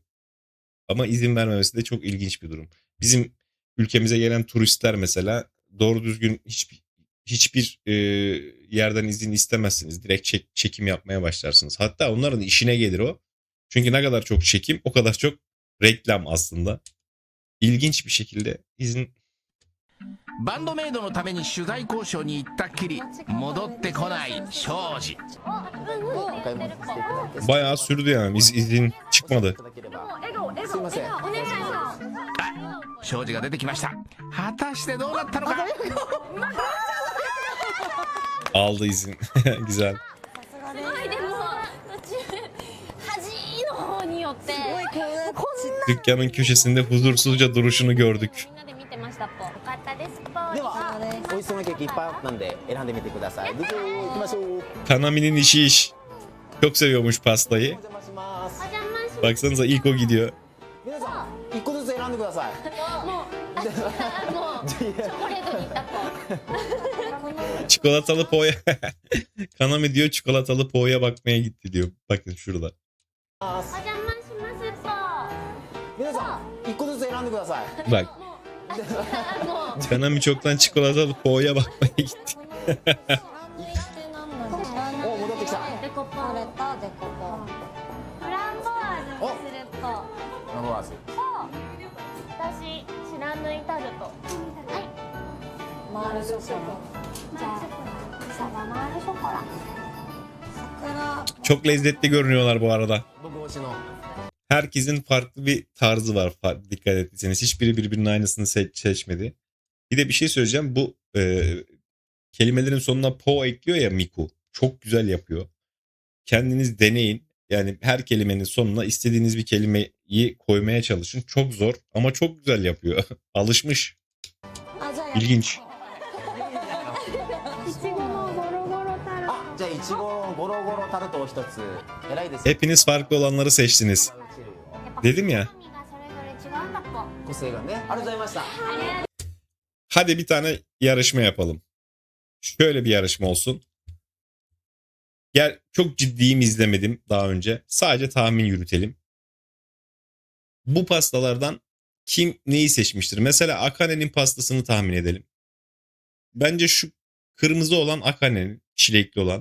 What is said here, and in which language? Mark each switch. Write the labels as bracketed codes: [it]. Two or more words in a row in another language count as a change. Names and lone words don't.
[tr] Ama izin vermemesi de çok ilginç bir durum. Bizim ülkemize gelen turistler mesela doğru düzgün hiçbir yerden izin istemezsiniz. Direkt çekim yapmaya başlarsınız. Hatta onların işine gelir o. Çünkü ne kadar çok çekim, o kadar çok reklam aslında. İlginç bir şekilde izin. [ja] バンドメイドのために取材交渉に行ったっきり戻ってこない庄司。お買い物していただいて。 [tr] Bayağı sürdü yani, izin çıkmadı. [ja] いただければ。笑顔笑すいません。お願いします。庄司が出てきました。果たしてどうなったのか。 [tr] Aldı izin. Güzel. [ja] すごいでも途中端の方によってこん [tr] Dükkanın köşesinde huzursuzca duruşunu gördük. [ja] みんなで見てましたぽ。よかったですぽ。では、美味しそうなケーキいっぱいあったんで選んでみてください。部長行きましょう。 [tr] Kanami'nin işi iş. Çok seviyormuş pastayı. [ja] お邪魔しますお。邪魔します。 [tr] Baksanıza ilk o gidiyor. [ja] 皆さん、一個ずつ選んでください。もうチョコレートに行ったぽ。 [tr] Çikolatalı poğaça. Kanami diyor çikolatalı poğaça bakmaya gitti diyor. Bakın şurada. [ja] お邪魔しますぽ。皆さん、一個ずつ選んでください。 [tr] Bak. [ja] もう [tr] Kanami çoktan çikolatalı poğaça bakmaya gitti. [ja] お、戻ってきた。デコポ取れたデコポン。フランボワーズにするぽ。ナボワーズ。私知らぬいタルト。はい。マールショコラ。じゃあサバマールショコラ。桜 [tr] Çok lezzetli görünüyorlar bu arada. [ja] 僕推しの [tr] Herkesin farklı bir tarzı var. Dikkat ettiyseniz. Hiçbiri birbirinin aynısını seçmedi. Bir de bir şey söyleyeceğim. Bu kelimelerin sonuna po ekliyor ya Miku. Çok güzel yapıyor. Kendiniz deneyin. Yani her kelimenin sonuna istediğiniz bir kelimeyi koymaya çalışın. Çok zor ama çok güzel yapıyor. Alışmış. [ja] あじゃあ [tr] İlginç. [ja] いちごのゴロゴロタルト。あじゃあいちごのゴロゴロタルトを一つ偉いです [tr] Hepiniz farklı olanları seçtiniz. Dedim ya. [ja] 好みがそれぞれ違うんだぽ。個性がねありがとうございました [tr] Hadi bir tane yarışma yapalım. Şöyle bir yarışma olsun. Gel, çok ciddiyim, izlemedim daha önce. Sadece tahmin yürütelim. Bu pastalardan kim neyi seçmiştir? Mesela Akane'nin pastasını tahmin edelim. Bence şu kırmızı olan Akane'nin, çilekli olan.